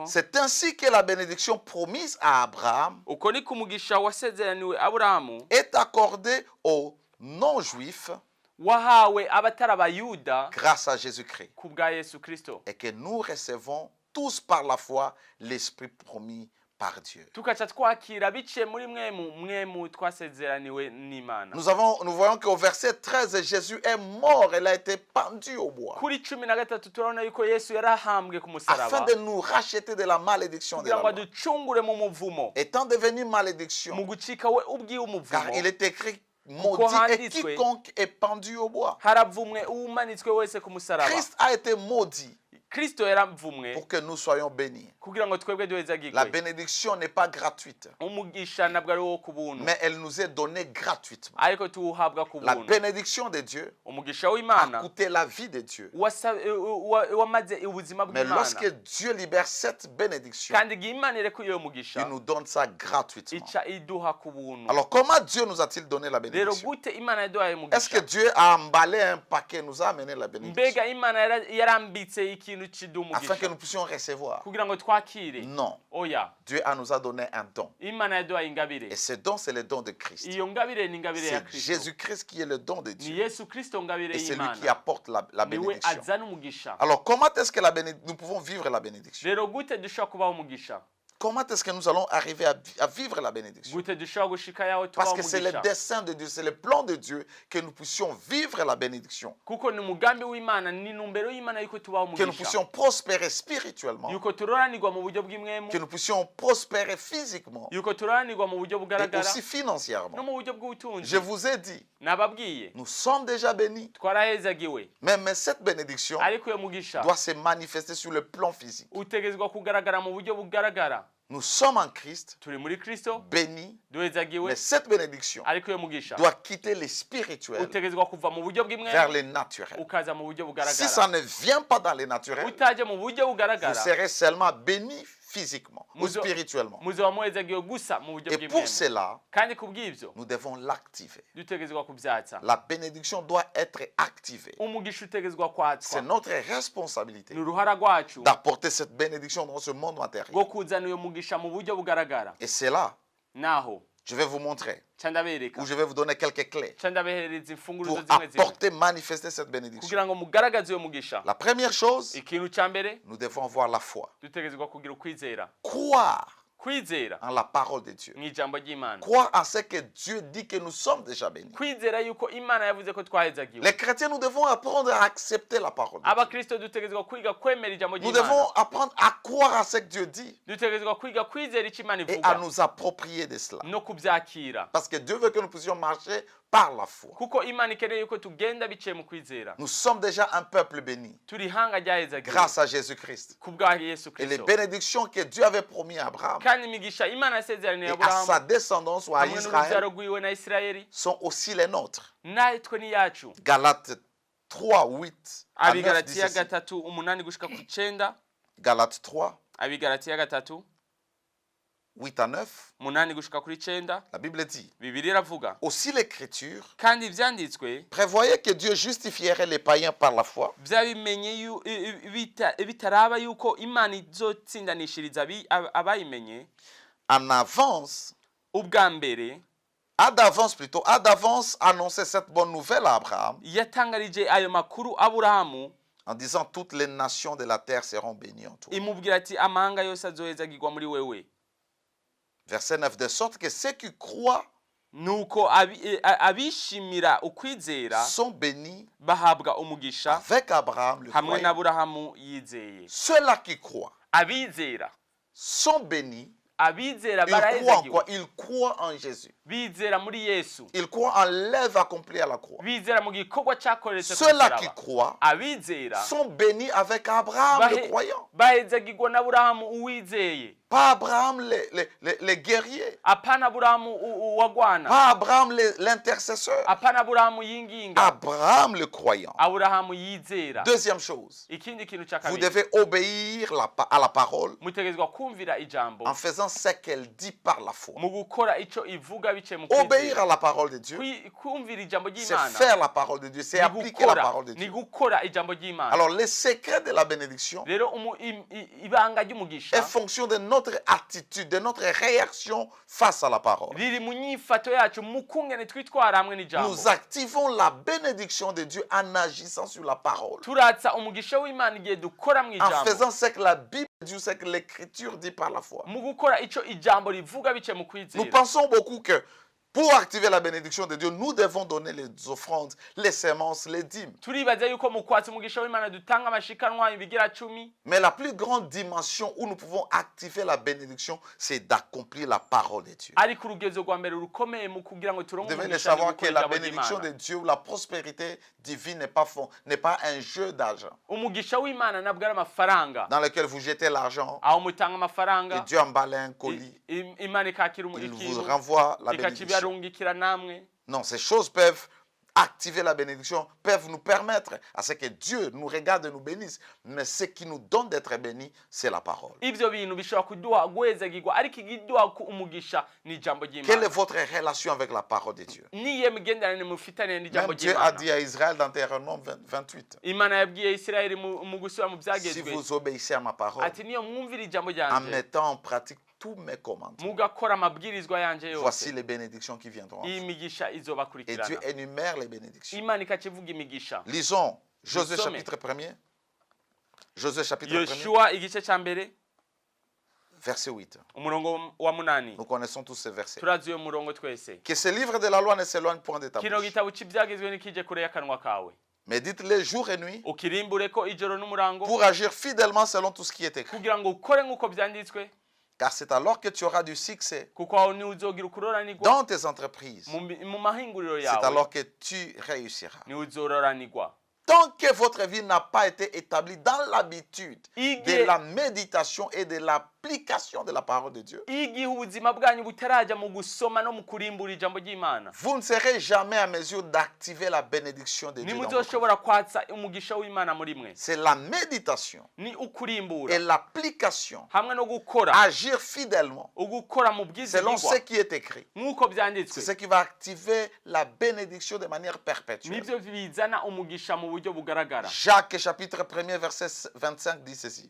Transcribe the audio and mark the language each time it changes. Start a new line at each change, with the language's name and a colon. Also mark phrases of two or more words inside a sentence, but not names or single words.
French: C'est ainsi que la bénédiction promise à Abraham
Rundi: uko niko umugisha wasezeraniwe Aburahamu
French: est accordée aux non-juifs
Rundi: wahawe abatari abayuda
French: grâce à Jésus-Christ.
Rundi: ku bwa Yesu Kristo
French: Et que nous recevons tous par la foi l'Esprit promis par Dieu.
Rundi: tukaca twakira biciye muri mwemu twasezeraniwe n'Imana
French: Nous voyons qu'au verset 13, Jésus est mort, il a été pendu au bois,
Rundi: kuri 13 turabona yuko Yesu yarahambwe ku musaraba
French: afin de nous racheter de la malédiction de
Rundi: kugira
French: la
Rundi: ngo
French: loi.
Rundi: aducungure mu muvumo
French: Étant devenu
Rundi: mu
French: malédiction,
Rundi: gucika we ubwiye
French: car
Rundi: umuvumo
French: il est écrit, maudit est quiconque est pendu au bois.
Rundi: haravumwe umanitswe wese ku musaraba
French: Christ a été maudit
Rundi: Kristo yaravumwe
French: pour que nous soyons bénis.
Rundi: kugira ngo twebwe
French: La
Rundi: duhezagirwe
French: bénédiction n'est pas gratuite,
Rundi: umugisha ntabwo ari wo ku buntu
French: mais elle nous est donnée gratuitement.
Rundi: ariko tuwuhabwa ku
French: La
Rundi: buntu
French: bénédiction de Dieu
Rundi: umugisha
French: a
Rundi: w'Imana
French: coûté la vie de Dieu.
Rundi: wamaze ubuzima
French: Mais
Rundi: bw'Imana
French: lorsque Dieu libère cette bénédiction,
Rundi: kandi igihe Imana irekuye uyo mugisha
French: il nous donne ça gratuitement.
Rundi: ica iduha ku buntu
French: Alors comment Dieu nous a-t-il donné la
Rundi: rero
French: bénédiction?
Rundi: gute Imana yaduhaye
French: Est-ce que
Rundi: umugisha
French: Dieu a emballé un paquet, nous a amené la bénédiction?
Rundi: mbega Imana yarambitse ikintu ikintu kiduha
French: afin que
Rundi: umugisha
French: nous puissions recevoir.
Rundi: kugira ngo twakire.
French: Non.
Rundi: Oya,
French: Dieu nous a donné un don.
Rundi: imana yaduhaye ingabire.
French: Et ce don, c'est le don de Christ.
Rundi: Iyo ngabire ni ingabire ya
French: C'est
Rundi: Kristo.
French: Jésus-Christ qui est le don de
Rundi: Ni
French: Dieu.
Rundi: Yesu Kristo ngabire
French: Et c'est lui qui
Rundi: y'Imana.
French: apporte la
Rundi: Niwe
French: bénédiction.
Rundi: azana umugisha.
French: Alors, comment est-ce que nous pouvons vivre la bénédiction?
Rundi: Rero gute dushobora kubaho umugisha?
French: Comment est-ce que nous allons arriver à vivre la bénédiction?
Rundi: Gute dushobora gushika yaho
French: Parce
Rundi: tubaho
French: que c'est le
Rundi: umugisha?
French: dessein de Dieu, c'est le plan de Dieu que nous puissions vivre la bénédiction.
Rundi: Kuko ni umugambi w'Imana, ni numbero y'Imana yuko tubaho
French: Que nous
Rundi: umugisha.
French: puissions prospérer spirituellement.
Rundi: Yuko turoranirwa mu buryo bw'imwemu.
French: Que nous puissions prospérer physiquement.
Rundi: Yuko turoranirwa mu buryo
French: Et
Rundi: bugaragara.
French: aussi
Rundi: No
French: financièrement.
Rundi: mu buryo bw'ubutunzi.
French: Je vous ai dit,
Rundi: Nababwiye.
French: nous sommes déjà bénis.
Rundi: Twarahezagiwe.
French: Mais cette bénédiction
Rundi: Ariko iyo mugisha
French: doit se manifester sur le plan physique.
Rundi: utegezwa kugaragara mu buryo bugaragara.
French: Nous sommes en Christ,
Rundi: Turi muri Kristo,
French: bénis.
Rundi: duhezagiwe.
French: Mais cette bénédiction
Rundi: Ariko iyo mugisha
French: doit quitter les spirituels
Rundi: utegezwa kuva mu buryo
French: vers
Rundi: bw'imwemu
French: les naturels.
Rundi: ukaza mu buryo
French: Si
Rundi: bugaragara.
French: ça ne vient pas dans les naturels,
Rundi: Utaje mu buryo
French: vous
Rundi: bugaragara,
French: serez seulement bénis physiquement ou
Rundi: Muzo-
French: spirituellement.
Rundi: muzoba muhezagiwe gusa mu buryo
French: Et pour
Rundi: bw'imwemu.
French: cela,
Rundi: Kandi kubw'ivyo
French: nous devons l'activer.
Rundi: dutegezwa kuvyatsa.
French: La bénédiction doit être activée.
Rundi: Umugisha utegezwa
French: C'est
Rundi: kwatswa.
French: notre responsabilité
Rundi: Ni uruhara rwacu
French: d'apporter cette bénédiction dans ce monde matériel.
Rundi: rwo kuzana uyo mugisha mu buryo bugaragara.
French: Et c'est là,
Rundi: Naho
French: je vais vous montrer,
Rundi: ca ndabereka,
French: ou je vais vous donner quelques clés
Rundi: ca ndabehereza
French: pour
Rundi: imfunguruzo zimwe zimwe
French: apporter, manifester cette bénédiction.
Rundi: kugira ngo mugaragaze uyo mugisha.
French: La première chose,
Rundi: Ikintu ca mbere
French: nous devons avoir la foi.
Rundi: dutegezwa kugira ukwizera.
French: Croire
Rundi: Kwizera
French: en la parole de Dieu.
Rundi: mu ijambo ry'Imana.
French: Croire en ce que Dieu dit que nous sommes déjà bénis.
Rundi: Kwizera yuko Imana yavuze ko twahezagiwe.
French: Les chrétiens, nous devons apprendre à accepter la parole de Dieu.
Rundi: Abakristo dutegezwa kwiga kwemera ijambo
French: Nous devons
Rundi: ry'Imana.
French: apprendre à croire à ce que Dieu dit
Rundi: Dutegezwa kwiga kwizera icyo Imana
French: et à
Rundi: ivuga
French: nous approprier de cela.
Rundi: no kubyakira.
French: Parce que Dieu veut que nous puissions marcher par la foi.
Rundi: Kuko Imana ikeneye yuko tugenda biciye mu kwizera.
French: Nous sommes déjà un peuple béni
Rundi: Turi ihanga ryahezagiwe
French: grâce à Jésus-Christ.
Rundi: kubwa Yesu
French: Et les
Rundi: Kristo.
French: bénédictions que Dieu avait promis à Abraham
Rundi: Kandi imigisha Imana yasezeraniye
French: et à sa
Rundi: Aburahamu
French: descendance ou à
Rundi: hamwe
French: Israël
Rundi: n'urubyaro rwiwe na Isirayeli
French: sont aussi les nôtres.
Rundi: natwe ni yacu.
French: Galates 3, 8 à 9 dit
Rundi: Abigalatiya
French: ceci.
Rundi: 3:8 gushika ku 9.
French: Galates 3,
Rundi: Abigalatiya 3:8
French: 8 à 9,
Rundi: gushika kuri 9.
French: la Bible dit,
Rundi: Bibiliya iravuga
French: aussi l'Écriture
Rundi: kandi ivyanditswe
French: prévoyait que Dieu justifierait les païens par la foi
Rundi: byabimenye bitaraba yuko Imana izotsindanishiriza abayimenye
French: en avance,
Rundi: ubwa mbere.
French: a d'avance annoncer cette bonne nouvelle à Abraham
Rundi: Yatangarije ayo makuru Aburahamu
French: en disant toutes les nations de la terre seront bénies en toi.
Rundi: imubwira ati amahanga yose azohezagirwa muri wewe.
French: Verset 9, de sorte que ceux qui croient
Rundi: Nuko abishimira ukwizera
French: sont bénis
Rundi: bahabwa umugisha
French: avec Abraham le
Rundi: hamwe
French: croyant.
Rundi: n'Aburahamu yizeye.
French: Ceux-là qui croient
Rundi: Abizera
French: sont bénis.
Rundi: abizera
French: Ils croient en
Rundi: barahezagiwe.
French: quoi? Ils croient en Jésus.
Rundi: Bizera muri Yesu.
French: Ils croient en l'œuvre accomplie à la croix.
Rundi: Bizera mu gikorwa cyakoretse ku
French: Ceux-là qui
Rundi: musaraba.
French: croient
Rundi: Abizera
French: sont bénis avec Abraham le croyant.
Rundi: bahezagirwa n'Aburahamu uwizeye.
French: Pas Abraham les guerriers.
Rundi: Apana Aburahamu uwagwana.
French: Pas Abraham l'intercesseur.
Rundi: Apana Aburahamu yinginga.
French: Abraham le croyant.
Rundi: Aburahamu yizera.
French: Deuxième chose,
Rundi: Ikindi kintu cya
French: vous
Rundi: kabiri,
French: devez obéir à la parole
Rundi: mutegezwa kumvira ijambo
French: en faisant ce qu'elle dit par la foi.
Rundi: mu gukora ico ivuga bice mu
French: Obéir
Rundi: kwizera.
French: à la parole de Dieu,
Rundi: Kumvira ijambo
French: c'est
Rundi: ry'Imana
French: faire la parole de Dieu, c'est
Rundi: ni
French: appliquer la
Rundi: gukora-
French: parole de
Rundi: ni
French: Dieu.
Rundi: gukora ijambo ry'Imana.
French: Alors, le secret de la bénédiction
Rundi: Rero ibanga ry'umugisha
French: est fonction de notre attitude, de notre réaction face à la parole.
Rundi: riri mu nyifato yacu mu kungene twitwara hamwe n'ijambo.
French: Nous activons la bénédiction de Dieu en agissant sur la parole,
Rundi: Turatsa umugisha w'Imana igihe dukora mu
French: en
Rundi: ijambo,
French: faisant ce que la Bible dit, ce que l'Écriture dit par la foi.
Rundi: mu gukora ico ijambo rivuga bice mu
French: Nous
Rundi: kwizera.
French: pensons beaucoup que pour activer la bénédiction de Dieu, nous devons donner les offrandes, les semences, les dîmes.
Rundi: Turibaza yuko mu kwatsa umugisha w'Imana dutanga amashikanwa ibigira 10.
French: Mais la plus grande dimension où nous pouvons activer la bénédiction, c'est d'accomplir la parole de Dieu.
Rundi: Ariko urugezo rwa mbere rukomeye mu kugira ngo
French: Vous
Rundi: turonke
French: devez le
Rundi: umugisha ni
French: savoir que
Rundi: gukora
French: la
Rundi: ijambo
French: bénédiction de
Rundi: ry'Imana.
French: Dieu, la prospérité divine n'est pas un jeu d'argent
Rundi: Umugisha w'Imana nabwo ari amafaranga
French: dans lequel vous jetez l'argent
Rundi: aho mutanga
French: et
Rundi: amafaranga
French: Dieu emballe un colis.
Rundi: Imana ikakira
French: Il vous
Rundi: ikintu
French: renvoie la bénédiction.
Rundi: ikakibarungikira namwe.
French: Non, ces choses peuvent activer la bénédiction, peuvent nous permettre à ce que Dieu nous regarde et nous bénisse. Mais ce qui nous donne d'être bénis, c'est la parole.
Rundi: ibyo bintu bishobora kuduha guhezagirwa ariko igiduha umugisha ni ijambo
French: Quelle est
Rundi: ry'Imana.
French: votre relation avec la parole de Dieu?
Rundi: Niye migenderanire mufitanye n'ijambo
French: Même Dieu a
Rundi: ry'Imana.
French: dit à Israël dans Deutéronome 28,
Rundi: Imana yabwiye Isirayeli mu gusubira mu
French: si
Rundi: byagezwe
French: vous obéissez à ma parole,
Rundi: ati niyo mwumvira ijambo
French: en
Rundi: ryanje
French: mettant en pratique tous mes commandements,
Rundi: mugakora amabwirizwa yanje
French: voici
Rundi: yose
French: les bénédictions qui viendront.
Rundi: iyi migisha
French: Et Dieu
Rundi: izobakurikirana.
French: énumère les bénédictions.
Rundi: Imana ikakivuga imigisha.
French: Lisons Josué Sommet. chapitre 1er. Josué chapitre 1er,
Rundi: Yoshua igice cya mbere
French: verset 8.
Rundi: umurongo wa munani.
French: Nous connaissons tous ces versets.
Rundi: turazi uyo murongo twese.
French: Que ce livre de la loi ne s'éloigne point de ta
Rundi: Kino
French: bouche.
Rundi: gitabo cy'ibyagezwe nikije kure y'akanwa kawe.
French: Médite-les jour et nuit
Rundi: Ukirimbure ko ijoro n'umurango
French: pour agir fidèlement selon tout ce qui est écrit.
Rundi: kugira ngo ukore nk'uko byanditswe,
French: Car c'est alors que tu auras du succès
Rundi: kuko aho niho uzogira ukuroranirwa
French: dans tes entreprises.
Rundi: mu mahinguriro
French: C'est
Rundi: yawe,
French: alors que tu réussiras.
Rundi: niho uzororanirwa.
French: Tant que votre vie n'a pas été établie dans l'habitude de
Rundi: Igihe
French: la méditation et de l'application de la parole de Dieu,
Rundi: igihe ubuzima bwanyu butarajya mu gusoma no mu kurimbura ijambo ry'Imana,
French: vous ne serez jamais à mesure d'activer la bénédiction de Dieu dans votre vie.
Rundi: nimuzoshobora kwatsa umugisha w'Imana muri mwe.
French: C'est la méditation
Rundi: Ni
French: et
Rundi: ukurimbura
French: l'application,
Rundi: hamwe no gukora,
French: agir fidèlement
Rundi: ugukora mu
French: selon ce
Rundi: bwizigirwa
French: qui est écrit.
Rundi: nk'uko
French: C'est
Rundi: byanditswe,
French: ce qui va activer la bénédiction de manière perpétuelle.
Rundi: nibyo bizana umugisha mu buryo bugaragara.
French: Jacques chapitre 1er verset 25 dit ceci.